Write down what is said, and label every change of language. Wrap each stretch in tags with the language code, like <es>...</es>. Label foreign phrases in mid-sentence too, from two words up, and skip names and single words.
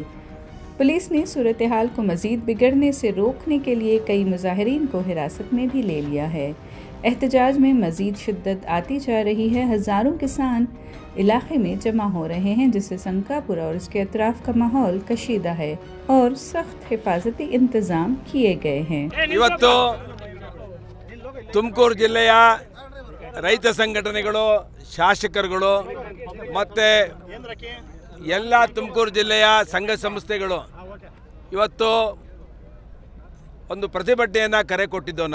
<ur>پولیس نے صورت حال کو مزید بگڑنے سے روکنے کے لیے کئی مظاہرین کو حراست میں بھی لے لیا ہے. احتجاج میں مزید شدت آتی جا رہی ہے. ہزاروں کسان علاقے میں جمع ہو رہے ہیں، جس سے سنکاپورا اور اس کے اطراف کا ماحول کشیدہ ہے اور سخت حفاظتی انتظام کیے گئے ہیں.</ur> <kn>ತುಮಕೂರು ಜಿಲ್ಲೆಯ ರೈತ ಸಂಘಟನೆಗಳು, ಶಾಸಕರುಗಳು ಮತ್ತು ಎಲ್ಲ ತುಮಕೂರು ಜಿಲ್ಲೆಯ ಸಂಘ ಸಂಸ್ಥೆಗಳು ಇವತ್ತು ಒಂದು ಪ್ರತಿಭಟನೆಯನ್ನು ಕರೆ ಕೊಟ್ಟಿದ್ದೆವು.</kn>